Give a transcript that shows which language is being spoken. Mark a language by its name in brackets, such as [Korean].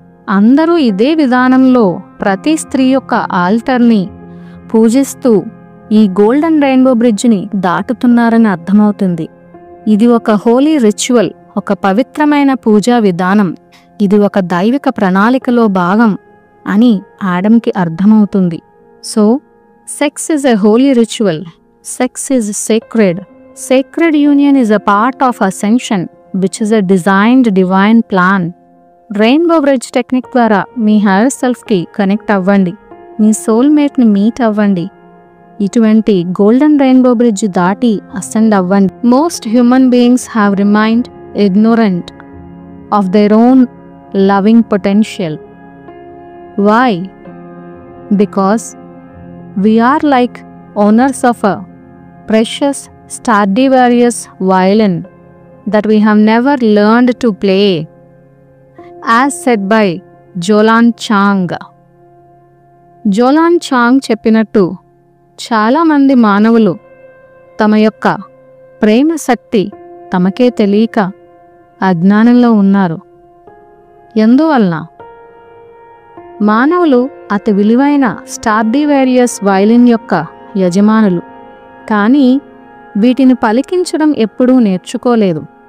[Telugu] అందరూ ఇదే విధానంలో ప్రతి స్త్రీ యొక్క ఆల్టర్ని పూజిస్తూ ఈ గోల్డెన్ రెయిన్బో బ్రిడ్జ్ని దాటుతున్నారని అర్థమవుతుంది. ఇది ఒక హోలీ రిచువల్, ఒక పవిత్రమైన పూజా విధానం. ఇది ఒక దైవిక ప్రణాళికలో భాగం అని ఆడమ్కి అర్థమవుతుంది. [English] So sex is a holy ritual, sex is sacred. Sacred union is a part of ascension, which is a designed divine plan. [Telugu] Rainbow bridge technique ద్వారా మీ హైయర్ సెల్ఫ్కి కనెక్ట్ అవ్వండి, మీ సోల్మేట్ని మీట్ అవ్వండి. ఇటువంటి గోల్డెన్ రెయిన్బో బ్రిడ్జ్ దాటి అసెండ్ అవ్వండి. [English] Most human beings have remained ignorant of their own loving potential. Why? Because we are like owners of a precious Stradivarius violin that we have never learned to play, as said by Jolan Chang. [Telugu] జోలాన్ చాంగ్ చెప్పినట్టు చాలామంది మానవులు తమ యొక్క ప్రేమ శక్తి తమకే తెలియక అజ్ఞానంలో ఉన్నారు. ఎందువలన? మానవులు అతి విలువైన స్టార్డివేరియస్ వయలిన్ యొక్క యజమానులు, కానీ వీటిని పలికించడం ఎప్పుడూ నేర్చుకోలేదు.